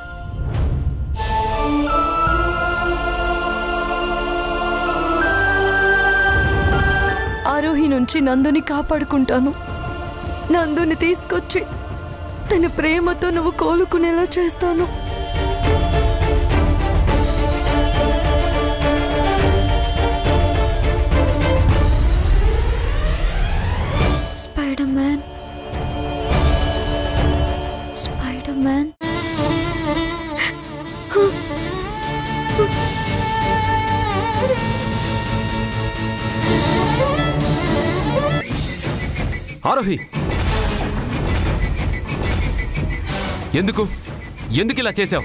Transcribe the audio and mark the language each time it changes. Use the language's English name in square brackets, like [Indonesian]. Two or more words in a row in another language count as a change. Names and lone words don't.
[Telugu] ఆరోహి నుంచి నందుని కాపాడుకుంటాను. నందుని తీసుకొచ్చి తన ప్రేమతో నువ్వు కోలుకునేలా చేస్తాను. Spider-Man. Spider-Man. ఆరోహి, ఎందుకు ఇలా చేశావు?